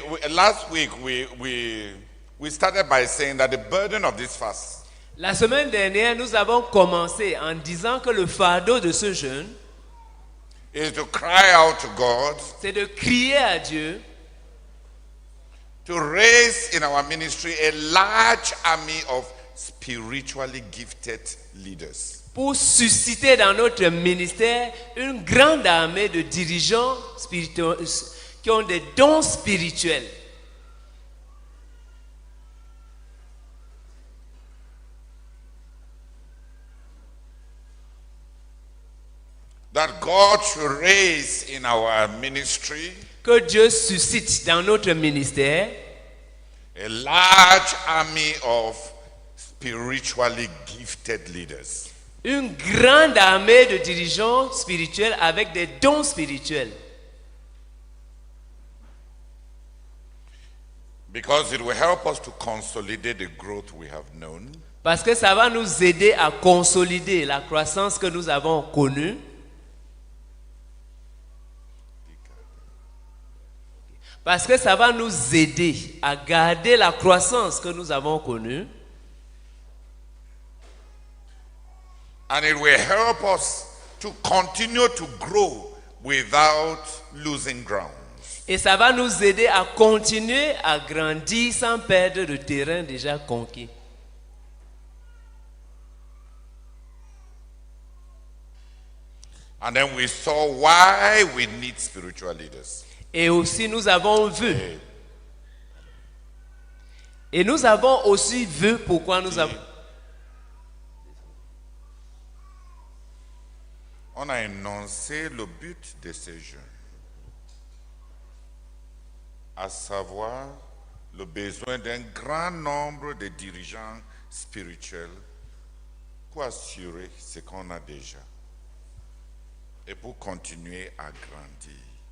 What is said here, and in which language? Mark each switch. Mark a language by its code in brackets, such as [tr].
[en] Last week we started by saying that the burden of this fast [fr] La semaine dernière, nous avons commencé en disant que le fardeau de ce jeûne, [en] is to cry out to God [fr] c'est de crier à Dieu [en] to raise in our ministry a large army of spiritually gifted leaders. [fr] pour susciter dans notre ministère une grande armée de dirigeants spirituels qui ont des dons spirituels. [en] That God should raise in our ministry [fr] Que Dieu suscite dans notre ministère [en] a large army of spiritually gifted leaders. [fr] une grande armée de dirigeants spirituels avec des dons spirituels. [en] Because it will help us to consolidate the growth we have known. [fr] Parce que ça va nous aider à consolider la croissance que nous avons connue. Parce que ça va nous aider à garder la croissance que nous avons connue. [en] And it will help us to continue to grow without losing ground. [fr] Et ça va nous aider à continuer à grandir sans perdre le terrain déjà conquis. [en] And then we saw why we need spiritual leaders. [fr] Et aussi nous avons vu. Et nous avons aussi vu pourquoi nous avons. On a énoncé le but de ces jeunes, à savoir le besoin d'un grand nombre de dirigeants spirituels pour assurer ce qu'on a déjà et pour continuer à grandir.